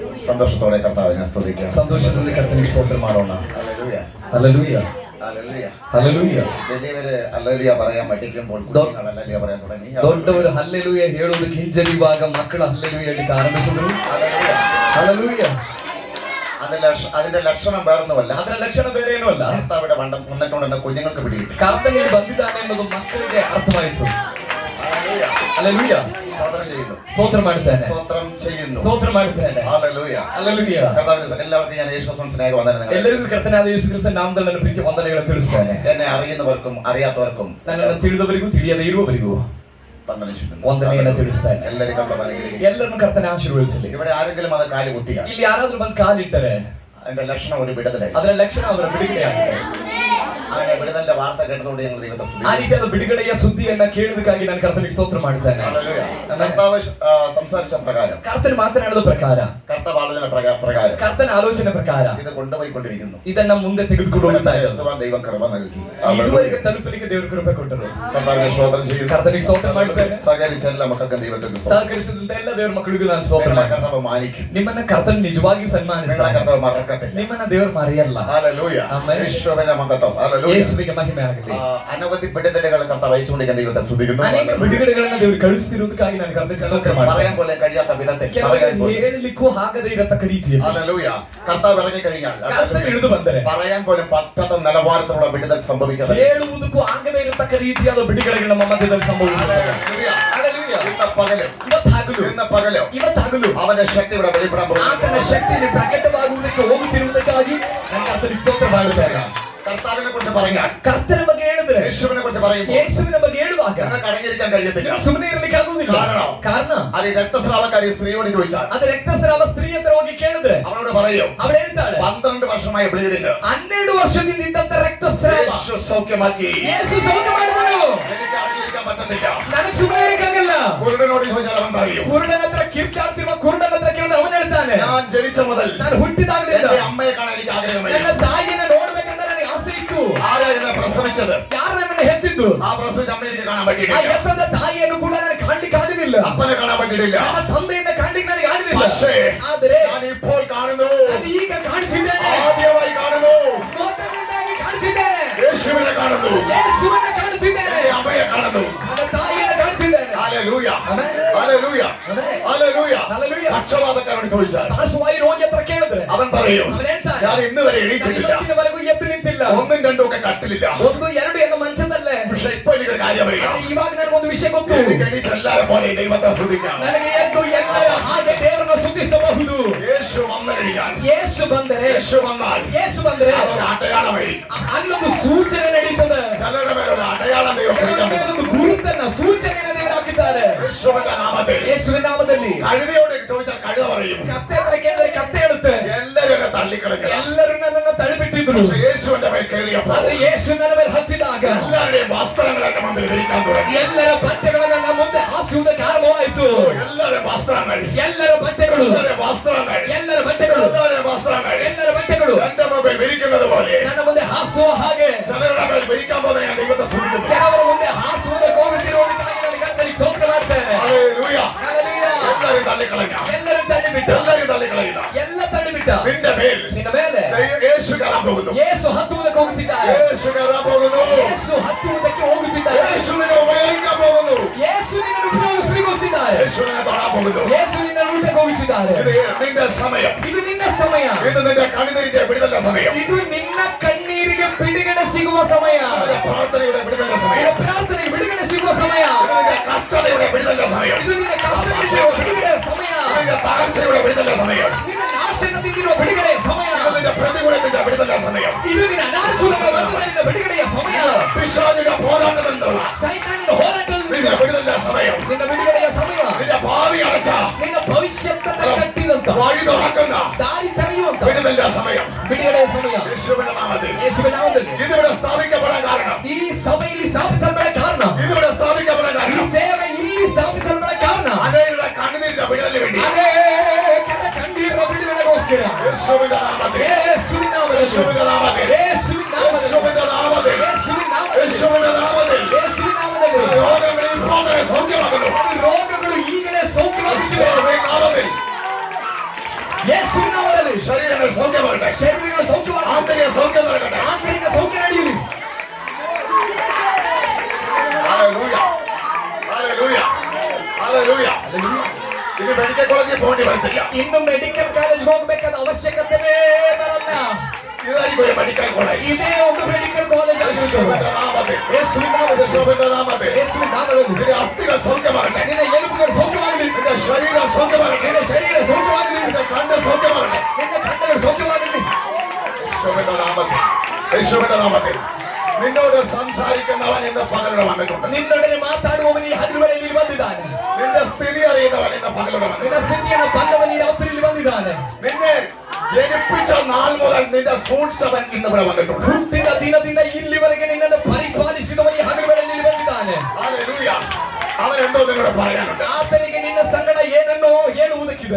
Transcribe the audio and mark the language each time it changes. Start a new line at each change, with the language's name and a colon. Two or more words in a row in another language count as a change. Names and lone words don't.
Malayalam: സന്തോഷത്തോടെ കർത്താവിനെ സ്തുതിക്കാം.
Kannada: ಸಂತೋಷದಲ್ಲಿ ಕರ್ತನಿಗೆ ಸ್ತೋತ್ರ ಮಾಡೋಣ.
Malayalam: ഹല്ലേലൂയ, ഹല്ലേലൂയ, ഹല്ലേലൂയ, ഹല്ലേലൂയ. വലിയവര് ഹല്ലേലൂയ പറയാൻ പഠിക്കുമ്പോൾ കുഞ്ഞുങ്ങൾ ഹല്ലേലൂയ പറയാൻ തുടങ്ങി.
Kannada: ದೊಡ್ಡವರು ಹಲ್ಲೆಲೂಯ ಹೇಳುವುದಕ್ಕೆ ಹಿಂಜರಿಯುವಾಗ ಮಕ್ಕಳು ಹಲ್ಲೆಲೂಯ ಹೇಳಲಿಕ್ಕೆ ಆರಂಭಿಸಿದರು.
Malayalam: ഹല്ലേലൂയ.
Kannada: ಹಲ್ಲೆಲೂಯ.
Malayalam: അതിന്റെ ലക്ഷണം വേറൊന്നുമല്ല,
Kannada: ಅದರ ಲಕ್ಷಣ ಬೇರೆ ಏನೂ ಅಲ್ಲ.
Malayalam: കർത്താവിടെ വന്നിട്ടുണ്ടെന്ന് കുഞ്ഞുങ്ങൾക്ക് പിടികിട്ടി.
Kannada: ಕರ್ತನಿಗೆ ಬಂದಿದ್ದಾನೆ ಎನ್ನುವುದು ಮಕ್ಕಳಿಗೆ ಅರ್ಥವಾಯಿತು.
Malayalam: ഹല്ലേലൂയ,
Kannada: ಹಲ್ಲೆಲೂಯ.
Malayalam: സ്തോത്രം ചെയ്യുന്നു,
Kannada: ಸ್ತೋತ್ರ ಮಾಡುತ್ತೇನೆ,
Malayalam: സ്തോത്രം ചെയ്യുന്നു,
Kannada: ಸ್ತೋತ್ರ ಮಾಡುತ್ತೇನೆ.
Malayalam: ഹല്ലേലൂയ.
Kannada: ಹಲ್ಲೆಲೂಯ.
Malayalam: കർത്താവിന് എല്ലാവർക്കും ഞാൻ യേശുക്രിസ്തുവിന്റെ സ്നേഹ വന്ദനങ്ങൾ.
Kannada: ಎಲ್ಲರಿಗೂ ಕರ್ತನಾದ ಯೇಸು ಕ್ರಿಸ್ತನ ನಾಮದಲ್ಲಿ ನನ್ನ ಪ್ರೀತಿ ವಂದನೆಗಳನ್ನು ತಿಳಿಸ್ತೇನೆ. എന്നെ അറിയുന്നവർക്കും അറിയാത്തവർക്കും ನನ್ನನ್ನು ತಿಳಿದವರಿಗೂ ತಿಳಿಯದೇ ಇರುವವರಿಗೂ ವಂದನೆಯನ್ನು ತಿಳಿಸ್ತೇನೆ. ಎಲ್ಲರನ್ನು ಕರ್ತನೆ ಆಶೀರ್ವದಿಸಲಿ.
Malayalam: ഇവിടെ ആരെങ്കിലും അത് കാല് കുത്തിയ
Kannada: ಇಲ್ಲಿ ಯಾರಾದ್ರೂ ಬಂದು ಕಾಲಿಟ್ಟರೆ
Malayalam: അതിന്റെ ലക്ഷണം ഒരു വിടുതലായി.
Kannada: ಅದರ ಲಕ್ಷಣ ಅವರ ಬಿಡುಗಡೆಯಾಗಿದೆ.
Malayalam: അങ്ങനെ വിടുതലിന്റെ വാർത്ത കേട്ടതോടെ ഞങ്ങൾ ദൈവത്തെ സ്തുതിക്കുന്നു.
Kannada: ಆ ರೀತಿಯಾದ ಬಿಡುಗಡೆಯ ಸುದ್ದಿಯನ್ನ ಕೇಳುವುದಕ್ಕಾಗಿ ನಾನು ಕರ್ತನಿಗೆ ಸ್ತೋತ್ರ ಮಾಡುತ್ತೇನೆ.
Malayalam: കർത്താവ് സംസാരിച്ച പ്രകാരം,
Kannada: ಕರ್ತನ ಮಾತನಾಡಿದ ಪ್ರಕಾರ,
Malayalam: കർത്താവ് ആലോചന പ്രകാരം,
Kannada: ಕರ್ತನ ಆಲೋಚನೆ ಪ್ರಕಾರ
Malayalam: ഇത് കൊണ്ടുപോയിക്കൊണ്ടിരിക്കുന്നു.
Kannada: ಇದನ್ನ ಮುಂದೆ ತೆಗೆದುಕೊಂಡು ಹೋಗ್ತಾ ಇದ್ದಾರೆ.
Malayalam: ദൈവം കൃപ നൽകി.
Kannada: ಇದುವರೆಗೆ ತಲುಪಲಿಕ್ಕೆ ದೇವರು ಕೃಪೆ ಕೊಟ್ಟರು.
Malayalam: കർത്താവിനെ സ്തോത്രം ചെയ്യുന്നു.
Kannada: ಕರ್ತನಿಗೆ ಸ್ತೋತ್ರ ಮಾಡುತ್ತೇನೆ.
Malayalam: സഹകരിച്ച എല്ലാ മക്കൾക്കും ദൈവത്തിന്
Kannada: ಸಹಕರಿಸಿದಂತ ಎಲ್ಲ ದೇವರ ಮಕ್ಕಳಿಗೂ ನಾನು ಸ್ತೋತ್ರ ಮಾಡುತ್ತೇನೆ.
Malayalam: കർത്താവ് മാനിക്കും.
Kannada: ನಿಮ್ಮನ್ನ ಕರ್ತನ ನಿಜವಾಗಿಯೂ ಸನ್ಮಾನಿಸ್ತಾನೆ.
Malayalam: കർത്താവ് മറക്കത്തില്ല.
Kannada: ನಿಮ್ಮನ್ನ ದೇವರು ಮರೆಯಲ್ಲ.
Malayalam: ഹല്ലേലൂയ. യേശുവിന്റെ മഹത്വം. ഹല്ലേലൂയ.
Kannada: ಯೇಸುವಿಗೆ ಮಹಿಮೆ ಆಗಲಿ.
Malayalam: അനവധി വിടുതലുകൾ കർത്താവ് അയച്ചുകൊണ്ടിരിക്കുന്ന ദൈവത്തെ സ്തുതിക്കുന്നു.
Kannada: ಅನೇಕ ಬಿಡುಗಡೆಗಳನ್ನು ದೇವರು ಕಳುಹಿಸಿರುವುದಕ್ಕಾಗಿ ನಾನು ಕರ್ತನಿಗೆ ಸ್ತೋತ್ರ ಮಾಡುತ್ತೇನೆ.
Malayalam: പറയാൻ പോലെ കഴിയാത്ത വിധത്തിൽ
Kannada: ಹೇಳಲಿಕ್ಕೂ ಆಗದೇ ಇರತಕ್ಕ ರೀತಿಯಲ್ಲಿ
Malayalam: ഹല്ലേലൂയ. കർത്താവ് ഇറങ്ങി കഴിഞ്ഞാൽ
Kannada: ಕರ್ತನ ಇಳಿದು ಬಂದರೆ
Malayalam: പറയാൻ പോലും പറ്റാത്ത നിലവാരത്തിലുള്ള വിടുതൽ സംഭവിക്കുന്നത്,
Kannada: ಹೇಳುವುದಕ್ಕೂ ಆಗದೇ ಇರತಕ್ಕ ರೀತಿಯಾದ ಬಿಡುಗಡೆಗಳು ನಮ್ಮ ಮಧ್ಯದಲ್ಲಿ ಸಂಭವಿಸುತ್ತದೆ. ಹಲ್ಲೆಲೂಯ.
Malayalam: ഇന്ന് പകലോ അവന്റെ ശക്തി ഇവിടെ വെളിപ്പെടാൻ പോകുന്നു.
Kannada: ಆತನ ಶಕ್ತಿಯಲ್ಲಿ ಪ್ರಕಟವಾಗುವುದಕ್ಕೆ ಹೋಗುತ್ತಿರುವುದಕ್ಕಾಗಿ ನಾನು ಕರ್ತನಿಗೆ ಸ್ತೋತ್ರ ಮಾಡುತ್ತೇನೆ.
Malayalam: കർത്താവിനെ കുറിച്ച് പറഞ്ഞാൽ,
Kannada: ಕರ್ತನ ಬಗ್ಗೆ ಹೇಳಿದ್ರೆ,
Malayalam: യേശുവിനെ കുറിച്ച് പറയുമ്പോൾ
Kannada: ಯೇಸುವಿನ ಬಗ್ಗೆ ಹೇಳುವಾಗ
Malayalam: നിങ്ങൾക്ക് അടങ്ങിയിരിക്കാൻ കഴിയത്തില്ല.
Kannada: ಸುಮ್ಮನೆ ಇರಲಿಕ್ಕೆ ಆಗುವುದಿಲ್ಲ. ಕಾರಣ
Malayalam: അത് രക്തസ്രാവക്കാരി സ്ത്രീയോട് ചോദിച്ചാൽ,
Kannada: ಅದು ರಕ್ತಸ್ರಾವ ಸ್ತ್ರೀ ಹತ್ರ ಹೋಗಿ ಕೇಳಿದ್ರೆ
Malayalam: അവളോട് പറയും,
Kannada: ಅವಳು ಹೇಳ್ತಾಳೆ,
Malayalam: 12 വർഷമായ ബ്ലീഡിങ്
Kannada: 12 ವರ್ಷದಿಂದ ಇದ್ದಂತ ರಕ್ತಸ್ರಾವ
Malayalam: യേശു സൗഖ്യമാക്കി.
Kannada: ಯೇಸು ಸೌಖ್ಯ ಮಾಡಿದನು.
Malayalam: എനിക്ക് അടങ്ങിയിരിക്കാൻ പറ്റുന്നില്ല.
Kannada: ನನಗೆ ಸುಮ್ಮನೆ ಇರಕ್ಕಾಗಲ್ಲ.
Malayalam: കുരുടനോട് ചോദിച്ചാൽ അവൻ പറയും,
Kannada: ಕುರುಡನ ಹತ್ರ ಕಿರ್ಚಾಡ್ತಿರುವ ಕುರುಡನ ಹತ್ರ ಕೇಳಿದ್ರೆ ಅವನು ಹೇಳ್ತಾನೆ,
Malayalam: ഞാൻ ജനിച്ച മുതൽ
Kannada: ನಾನು ಹುಟ್ಟಿದಾಗಲಿಂದ
Malayalam: എന്റെ അമ്മയെ കാണാൻ എനിക്ക് ആഗ്രഹമില്ല.
Kannada: ನನ್ನ ತಾಯಿಯನ್ನ ನೋಡ್ಬೇಕಂತ ನನಗೆ ಆಸೆ ಇತ್ತು.
Malayalam: ആരാ എന്നെ പ്രസവിച്ചത്?
Kannada: ಯಾರು ನನ್ನನ್ನು ಹೆತ್ತಿದ್ದು?
Malayalam: ആ പ്രസവിച്ച അമ്മയെ എനിക്ക് കാണാൻ
Kannada: ಆ
Malayalam: പറ്റിയില്ല.
Kannada: ಹೆತ್ತದ ತಾಯಿಯನ್ನು ಕೂಡ ನನಗೆ ಕಾಣ್ಲಿಕ್ಕೆ ಆಗಲಿಲ್ಲ.
Malayalam: അപ്പനെ കാണാൻ പറ്റിയിട്ടില്ല.
Kannada: ನನ್ನ ತಂದೆಯನ್ನ ಕಾಣ್ಲಿಕ್ಕೆ ನನಗೆ ಆಗಲಿಲ್ಲ.
Malayalam: പക്ഷേ
Kannada: ಆದರೆ
Malayalam: ഞാൻ ഇപ്പോൾ കാണുന്നു,
Kannada: ನಾನು ಈಗ ಕಾಣ್ತಿದ್ದೇನೆ.
Malayalam: ആദ്യമായി കാണുന്നു,
Kannada: ಮೊದಲನೇದಾಗಿ ಕಾಣ್ತಿದ್ದೇನೆ.
Malayalam: യേശുവിനെ കാണുന്നു,
Kannada: ಯೇಸುವನ್ನ ಕಾಣ್ತಿದ್ದೇನೆ.
Malayalam: എന്റെ അമ്മയെ കാണുന്നു.
Kannada: ನನ್ನ ತಾಯಿಯನ್ನ ಕಾಣ್ತಿದ್ದೇನೆ.
Malayalam: ഹല്ലേലൂയ,
Kannada: ಆಮೆನ್.
Malayalam: ഹല്ലേലൂയ,
Kannada: ಆಮೆನ್.
Malayalam: ഹല്ലേലൂയ. ഹല്ലേലൂയ. പക്ഷപാതക്കാരനോട് ചോദിച്ചാൽ
Kannada: ಪಾರ್ಶ್ವವಾಯು ರೋಗಿ ಹತ್ರ ಕೇಳಿದ್ರೆ
Malayalam: അവൻ പറയും,
Kannada: ಅವನು ಹೇಳ್ತಾನೆ,
Malayalam: ഞാൻ ഇന്ന് വരെ എണീച്ചിട്ടില്ല,
Kannada: ಇವತ್ತಿನವರೆಗೂ ಎದ್ದು ನಿಂತಿಲ್ಲ.
Malayalam: 1 2 ഒക്കെ കട്ടിലില്ല.
Kannada: 1 2 എന്ന ಮಂಚದಲ್ಲೇ.
Malayalam: പക്ഷെ ഇപ്പൊ എനിക്കൊരു കാര്യം അറിയാം,
Kannada: ಆದ್ರೆ ಇವಾಗ ನನಗೊಂದು ವಿಷಯ ಗೊತ್ತು.
Malayalam: എനിക്ക് എണീച്ച് എല്ലാവരും പോലെ ദൈവത്തെ സ്തുതിക്കാം.
Kannada: ನನಗೆ ಎದ್ದು ಎಲ್ಲರ ಹಾಗೆ ದೇವರನ್ನು ಸ್ತುತಿಸಬಹುದು.
Malayalam: യേശു വന്നു കഴിഞ്ഞാൽ,
Kannada: ಯೇಸು ಬಂದರೆ,
Malayalam: യേശു വന്നാൽ
Kannada: ಯೇಸು ಬಂದರೆ
Malayalam: അതൊരു അടയാളമായി.
Kannada: ಅಲ್ಲೊಂದು ಸೂಚನೆ ನಡೀತದೆ.
Malayalam: ചിലരുടെ മേലെ ഒരു അടയാളം ദൈവം കൊടുക്കാൻ പോകുന്നു.
Kannada: ಒಂದು ಗುರುತನ್ನ ಸೂಚನೆಯನ್ನು ದೇವರು ಹಾಕಿದ್ದಾರೆ.
Malayalam: യേശുവിന്റെ നാമത്തിൽ.
Kannada: ಯೇಸುವಿನ ನಾಮದಲ್ಲಿ.
Malayalam: കഴുതയോട് ചോദിച്ചാൽ കഴുത പറയും,
Kannada: ಕತ್ತೆ ಹತ್ರ ಕೇಳಿದ್ರೆ ಕತ್ತೆ ಹೇಳುತ್ತೆ,
Malayalam: എല്ലാരും എന്നെ തള്ളിക്കളഞ്ഞ,
Kannada: ಎಲ್ಲರೂ ನನ್ನನ್ನು ತಳ್ಳಿಬಿಟ್ಟಿದ್ರು.
Malayalam: പക്ഷെ യേശുവിന്റെ മേൽ കയറിയപ്പോൾ
Kannada: ಆದ್ರೆ ಯೇಸು ನನ್ನ ಮೇಲೆ ಹತ್ತಿದಾಗ
Malayalam: എല്ലാവരുടെയും വസ്ത്രങ്ങൾ എന്റെ മുമ്പിൽ വിരിക്കാൻ തുടങ്ങി.
Kannada: ಎಲ್ಲರ ಬಟ್ಟೆಗಳನ್ನು ನನ್ನ ಮುಂದೆ ಹಾಸುವುದಕ್ಕೆ ಆರಂಭವಾಯಿತು.
Malayalam: എല്ലാവരും വസ്ത്രങ്ങൾ,
Kannada: ಎಲ್ಲರ ಬಟ್ಟೆಗಳು,
Malayalam: എല്ലാവരും വസ്ത്രങ്ങൾ,
Kannada: ಎಲ್ಲರ ಬಟ್ಟೆಗಳು,
Malayalam: എല്ലാവരും വസ്ത്രങ്ങൾ
Kannada: ಎಲ್ಲರ ಬಟ್ಟೆಗಳು
Malayalam: എന്റെ മുമ്പിൽ വിരിക്കുന്നത് പോലെ
Kannada: ನನ್ನ ಮುಂದೆ ಹಾಸುವ ಹಾಗೆ
Malayalam: ചിലരുടെ മേൽ വിരിക്കാൻ പോകുന്ന ഞാൻ ദൈവത്തെ സ്തുതിക്കുന്നു.
Kannada: ಕೆಲವರ ಮುಂದೆ ಹಾಸುವುದಕ್ಕೆ ಹೋಗುತ್ತಿರುವುದಕ್ಕಾಗಿ ನಾನು ಕರ್ತನಿಗೆ ಸ್ತೋತ್ರ ಮಾಡ್ತೇನೆ.
Malayalam: ഹല്ലേലൂയ.
Kannada: ಹಲ್ಲೆಲೂಯ.
Malayalam: എല്ലാവരും തള്ളിക്കളഞ്ഞ,
Kannada: ಎಲ್ಲರೂ ತಳ್ಳಿಬಿಟ್ಟ,
Malayalam: എല്ലാവരും തള്ളിക്കളയുന്ന
Kannada: ಎಲ್ಲ തಳ್ಳಿಬಿಟ್ಟ.
Malayalam: നിന്റെ മേൽ
Kannada: ನಿನ್ನ ಮೇಲೆ
Malayalam: യേശു കയറാൻ പോകുന്നു.
Kannada: ಯೇಸು ಹತ್ತುವುದಕ್ಕೆ ಹೋಗುತ್ತಿದ್ದಾರೆ.
Malayalam: യേശു കയറാൻ പോകുന്നു.
Kannada: ಯೇಸು ಹತ್ತುವುದಕ್ಕೆ ಹೋಗುತ್ತಿದ್ದಾರೆ.
Malayalam: യേശു നിന്നെ ഉപയോഗിക്കാൻ പോകുന്നു.
Kannada: ಯೇಸು ನಿನ್ನನ್ನು ಉಪಯೋಗಿಸಲಿಕ್ಕೆ ಹೋಗುತ್ತಿದ್ದಾರೆ.
Malayalam: യേശു നിന്നെ തൊടാൻ പോകുന്നു.
Kannada: ಯೇಸು ನಿನ್ನನ್ನು ಊಟಕ್ಕೆ ಹೋಗುತ್ತಿದ್ದಾರೆ.
Malayalam: ഇത് നിന്റെ സമയം.
Kannada: ಇದು ನಿನ್ನ ಸಮಯ.
Malayalam: ഇത് നിന്റെ കണ്ണുനീരിന്റെ വിടുതലിന്റെ സമയം.
Kannada: ಇದು ನಿನ್ನ ಕಣ್ಣೀರಿಗೆ ಬಿಡುಗಡೆ ಸಿಗುವ ಸಮಯ.
Malayalam: നിന്റെ പ്രാർത്ഥനയുടെ വിടുതലിന്റെ സമയം.
Kannada: ನಿನ್ನ ಪ್ರಾರ್ಥನೆಗೆ ಬಿಡುಗಡೆ ಸಿಗುವ ಸಮಯ.
Malayalam: ഇത് നിന്റെ കഷ്ടതയുടെ വിടുതലിന്റെ സമയം.
Kannada: ಇದು ನಿನ್ನ ಕಷ್ಟದಿಂದಿರುವ ಬಿಡುಗಡೆಯ ಸಮಯ.
Malayalam: നിന്റെ തകർച്ചയുടെ വിടുതലിന്റെ സമയം.
Kannada: ನಿನ್ನ ನಾಶದಿಂದಿರುವ ಬಿಡುಗಡೆಯ ಸಮಯ.
Malayalam: ഇത് നിന്റെ പ്രതികൂലത്തിന്റെ വിടുതലിന്റെ സമയം.
Kannada: ಇದು ನಿನ್ನ ಅನಾಶುರಗಳ ಬಂಧನದಿಂದ ಬಿಡುಗಡೆಯ ಸಮಯ.
Malayalam: പിശാചിന്റെ പോരാട്ടത്തിനുള്ള
Kannada: ಸೈತಾನನ ಹೋರಾಟದಿಂದ
Malayalam: നിന്റെ വിടുതലിന്റെ സമയം.
Kannada: ನಿನ್ನ ಬಿಡುಗಡೆಯ ಸಮಯ.
Malayalam: നിന്റെ ഭാവി അടച്ച,
Kannada: ನಿನ್ನ ಭವಿಷ್ಯತ್ತನ್ನು ಕಟ್ಟಿದಂತ,
Malayalam: വഴി തുറക്കുന്ന
Kannada: ದಾರಿ ತೆರೆಯುವಂತ
Malayalam: വിടുതലിന്റെ സമയം.
Kannada: ಬಿಡುಗಡೆಯ ಸಮಯ.
Malayalam: യേശുവിന്റെ നാമത്തിൽ.
Kannada: ಯೇಸುವಿನ ನಾಮದಲ್ಲಿ.
Malayalam: ഇതിവിടെ സ്ഥാപിക്കപ്പെടാൻ കാരണം,
Kannada: ಈ ಸಭೆಯಲ್ಲಿ ಸ್ಥಾಪಿಸಲ್ಪಡ ಕಾರಣ,
Malayalam: ഇതിവിടെ സ്ഥാപിക്കപ്പെടാൻ
Kannada: ಈ
Malayalam: കാരണം
Kannada: ಸೇವೆ ಇಲ್ಲಿ ಸ್ಥಾಪಿಸಲ್ಪಡ ಕಾರಣ,
Malayalam: അനേകരുടെ കണ്ണുനീരിന്റെ വിടുതലിന് വേണ്ടി
Kannada: ಅನೇಕರ ಕಣ್ಣೀರಿನ ಬಿಡುಗಡೆಗೋಸ್ಕರ
Malayalam: യേശുവിന്റെ നാമത്തിൽ.
Kannada: ಯೇಸುವಿನ ನಾಮದಲ್ಲಿ.
Malayalam: യേശുവിന്റെ നാമത്തിൽ.
Kannada: ಯೇಸುವಿನ ನಾಮದಲ್ಲಿ.
Malayalam: യേശുവിന്റെ നാമത്തിൽ.
Kannada: ಯೇಸುವಿನ ನಾಮದಲ್ಲಿ.
Malayalam: യേശുവിന്റെ നാമത്തിൽ.
Kannada: ಯೇಸುವಿನ ನಾಮದಲ್ಲಿ.
Malayalam: രോഗങ്ങളിൽ പോകരെ സൗഖ്യമാകുന്നു.
Kannada: ರೋಗಗಳು ಈಗಲೇ ಸೌಖ್ಯವಾಗುತ್ತಿವೆ.
Malayalam: യേശുവിന്റെ നാമത്തിൽ.
Kannada: ಯೇಸುವಿನ
Malayalam: സൗഖ്യമാകട്ടെ. ശരീരങ്ങൾ സൗഖ്യമാകട്ടെ. ആന്തരിക സൗഖ്യം നൽകട്ടെ. ആന്തരിക സൗഖ്യം അടിയുള്ളൂ. ഹല്ലേലൂയ. ഹല്ലേലൂയ. ഹല്ലേലൂയ. ഇത്
English: medical college
Malayalam: പോകേണ്ടി വരത്തില്ല.
Kannada: ഇന്ന്
English: medical college
Kannada: ಹೋಗಬೇಕಾದ ಅವಶ್ಯಕತೆನೇ ಬರಲ್ಲ.
Malayalam: ഇതായിരിക്കും ഒരു
English: medical college.
Kannada: ಇದೇ ಒಂದು
English: medical college
Kannada: ಆಗಿರುತ್ತದೆ. ಯೇಸುವಿನ ನಾಮದಲ್ಲಿ. ಯೇಸುವಿನ ನಾಮದಲ್ಲಿ. ನಿನ್ನ ಅಸ್ಥಿಗಳು ಸೌಖ್ಯವಾಗಲಿ. ನಿನ್ನ ಎಲುಬುಗಳು ಸೌಖ್ಯವಾಗಲಿ. ನಿನ್ನ ಶರೀರ ಸೌಖ್ಯವಾಗಲಿ. ನಿನ್ನ ಶರೀರ ಸೌಖ್ಯವಾಗಲಿ. ನಿನ್ನ ಕಂಡ ಸೌಖ್ಯವಾಗಲಿ. ನಿನ್ನ ಕಂಡಗಳು ಸೌಖ್ಯವಾಗಲಿ.
Malayalam: യേശുവിന്റെ നാമത്തിൽ നിന്നോട് സംസാരിക്കുന്നവൻ ഇന്ന് പകലിടെ വന്നിട്ടുണ്ട്.
Kannada: നിന്നോടನೆ ಮಾತಾಡುವವನು ಈ ಹಗಲುಗಳಲ್ಲಿ ಬಂದಿದ್ದಾನೆ.
Malayalam: നിന്റെ സ്ഥിതി അറിയുന്നവൻ ഇന്ന് പകലിടെ വന്നിട്ടുണ്ട്.
Kannada: ನಿನ್ನ ಸ್ಥಿತಿಯನ್ನು ಬಲ್ಲವನು ಈ ರಾತ್ರಿಯಲ್ಲಿ ಬಂದಿದ್ದಾನೆ.
Malayalam: നിന്നെ ജനിപ്പിച്ച നാൾ മുതൽ നിന്റെ സൂക്ഷിച്ചവൻ ഇന്ന് ഇവിടെ വന്നിട്ടുണ്ട്.
Kannada: ಹುಟ್ಟಿದ ದಿನದಿಂದ ಇಲ್ಲಿವರೆಗೆ ನಿನ್ನನ್ನು ಪರಿಪಾಲಿಸಿದವನು ಈ ಹಗಲುಗಳಲ್ಲಿ ಬಂದಿದ್ದಾನೆ.
Malayalam: ഹല്ലേലൂയ. അവൻ എന്തോ നിന്നോട് പറയാനുണ്ട്.
Kannada: ಆತನಿಗೆ ನಿನ್ನ ಸಂಗಡ ಏನನ್ನೋ ಹೇಳುವುದಕ್ಕಿದೆ.